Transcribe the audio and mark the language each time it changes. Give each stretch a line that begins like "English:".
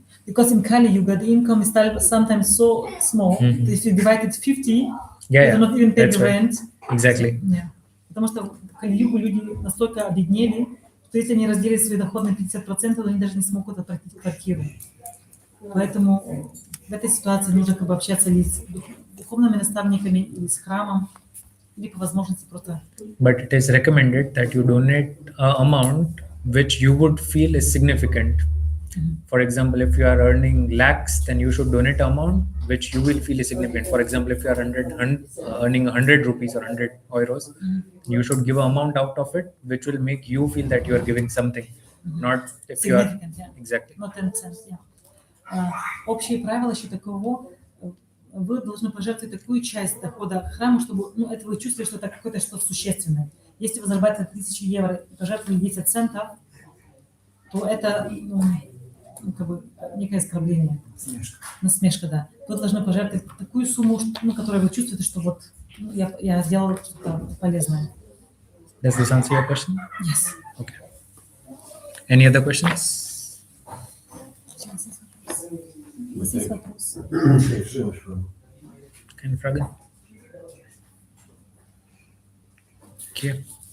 English: Because in Kali Yuga, the income is sometimes so small that if you divide it 50, you do not even pay the rent. Exactly. Yeah.
Russian: Потому что в Кали-югу люди настолько обеднели, что если они разделят свои доходы на 50%, то они даже не смогут оплатить квартиру. Поэтому в этой ситуации нужно как бы общаться или с духовными наставниками, или с храмом, или по возможности просто.
English: But it is recommended that you donate an amount which you would feel is significant. For example, if you are earning lakhs, then you should donate amount which you will feel is significant. For example, if you are earning 100 rupees or 100 euros, you should give an amount out of it which will make you feel that you are giving something, not if you are Significant, yeah. exactly. Not 10 cents, yeah.
Russian: Общее правило еще таково, вы должны пожертвовать такую часть дохода храма, чтобы, ну, это вы чувствуете, что это какое-то что-то существенное. Если вы зарабатываете 1000 евро и пожертвуете 10 центов, то это, ну, как бы некое оскорбление. Насмешка, да. Вы должны пожертвовать такую сумму, ну, которую вы чувствуете, что вот, ну, я сделал что-то полезное.
English: Does this answer your question? Yes. Okay. Any other questions?
Russian: У вас есть вопрос?
German: Keine Frage?
English: Okay.